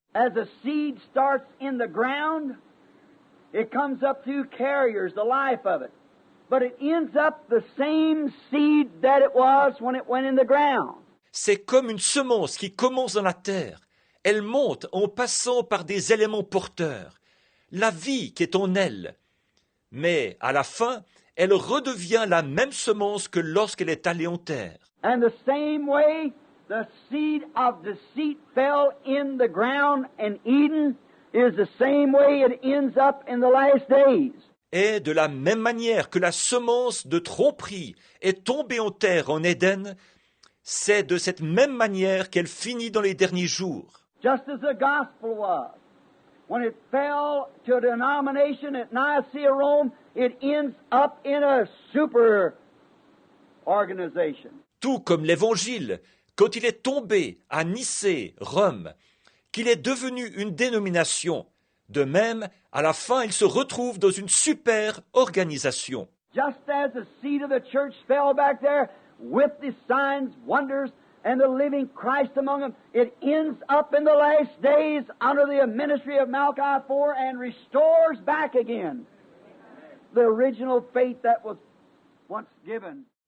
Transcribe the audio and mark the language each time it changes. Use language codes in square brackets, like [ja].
[en] As a seed starts in the ground, it comes up through carriers, the life of it. But it ends up the same seed that it was when it went in the ground. [fr] C'est comme une semence qui commence dans la terre. Elle monte en passant par des éléments porteurs. La vie qui est en elle. Mais à la fin, elle redevient la même semence que lorsqu'elle est allée en terre. [en] And the same way the seed of deceit fell in the ground in Eden is the same way it ends up in the last days. [fr] Et de la même manière que la semence de tromperie est tombée en terre en Éden, c'est de cette même manière qu'elle finit dans les derniers jours. [en] Just as the gospel was. When it fell to a denomination at Nicaea, Rome, it ends up in a super organization. [fr] Tout comme l'Évangile, quand il est tombé à Nicée, Rome, qu'il est devenu une dénomination, de même, à la fin, il se retrouve dans une super organisation. [en] Just as the seed of the church fell back there with the signs, wonders, and the living Christ among them. It ends up in the last days under the ministry of Malachi 4 and restores back again the original faith that was once given.